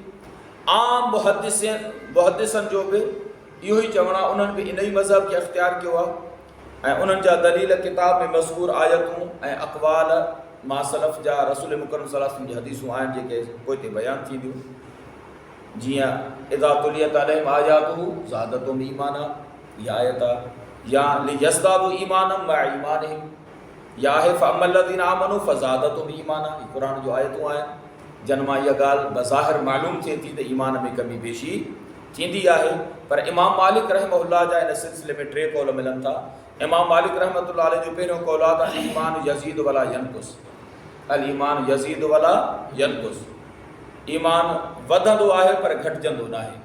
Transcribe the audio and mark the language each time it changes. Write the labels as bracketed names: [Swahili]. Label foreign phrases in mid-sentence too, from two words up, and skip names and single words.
[Sindhi] आम मुहद्दिसन जो भी इहो ई चवणु आहे, उन्हनि भी इन ई मज़हब खे अख़्तियार कयो आहे ऐं उन्हनि जा दलील किताब में मज़कूर आयतूं ऐं अक़वाल मां सलफ़ जा रसूल मुकरम [Arabic] صلى الله عليه وسلم [Sindhi] जी हदीसूं आहिनि जेके पोइ ते बयान थींदियूं। [Arabic] जियां إذا تليت عليهم آياته زادتهم إيمانا, [Sindhi] इहा आयत आहे। [Arabic] या ليزدادوا إيمانا مع إيمانهم, [Sindhi] या है [Arabic] فأما الذين آمنوا فزادتهم إيمانا. [Sindhi] ये कुरान जो आयतूं आहिनि जन मां इहा ॻाल्हि बज़ाहिर मालूम थिए थी त ईमान में कमी बेशी थींदी आहे। पर इमाम मालिक रहमहुल्लाह जा इन सिलसिले में टे कौल मिलनि था। इमाम मालिक [Arabic] رحمة الله عليه [Sindhi] जो पहिरियों कौल आहे त [Arabic] إيمان يزيد ولا ينقص. الإيمان يزيد ولا ينقص, [Sindhi] ईमान वधंदो आहे पर घटिजंदो न आहे।